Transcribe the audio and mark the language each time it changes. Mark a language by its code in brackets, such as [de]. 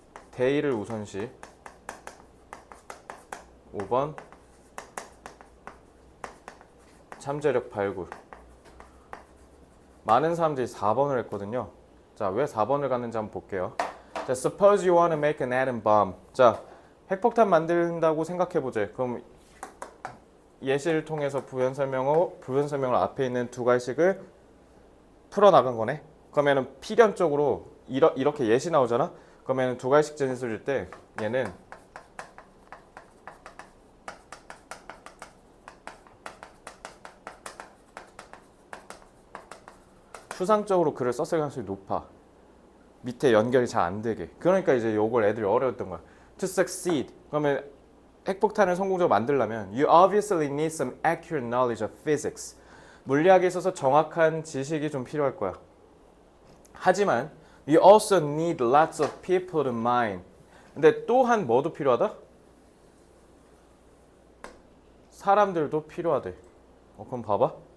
[ko] 대의를 우선시. 5번 잠재력 발굴. 많은 사람들이 4번을 했거든요. 자, 왜 4번을 갔는지 한번 볼게요. [en] 자, suppose you want to make an atom bomb. [ko] 자, 핵폭탄 만든다고 생각해보자. 그럼 예시를 통해서 부연 설명을 앞에 있는 두 가지식을 풀어나간 거네. 그러면은 필연적으로 이렇게 예시 나오잖아. 그러면 두 가지식 진술일 때 얘는 추상적으로 글을 썼을 가능성이 높아. 밑에 연결이 잘 안 되게. 그러니까 이제 요걸 애들이 어려웠던 거야. [en] To succeed. [ko] 그러면 핵폭탄을 성공적으로 만들려면 [en] you obviously need some accurate knowledge of physics. [ko] 물리학에 있어서 정확한 지식이 좀 필요할 거야. 하지만 [en] you also need lots of people to mine. [ko] 근데 또한 뭐도 필요하다? 사람들도 필요하대. 그럼 봐봐.